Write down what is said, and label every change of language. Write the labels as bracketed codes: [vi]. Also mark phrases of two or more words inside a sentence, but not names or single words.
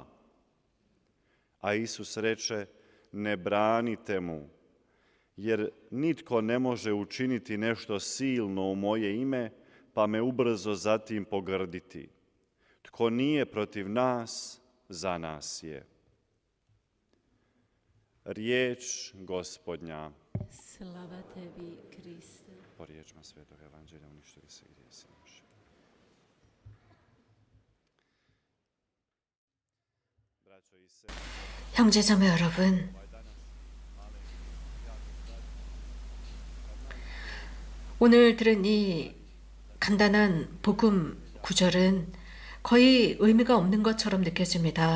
[hr] A Isus reče: Ne branite mu, jer nitko ne može učiniti nešto silno u moje ime, pa me ubrzo zatim pogrditi. Tko nije protiv nas, za nas je. Riječ Gospodnja. Slava tebi, Kriste. Po riječima Svetog Evanđelja uništili se grijesi naši. [ko] 형제자매 여러분, 오늘 들은 이 간단한 복음 구절은 거의 의미가 없는 것처럼 느껴집니다.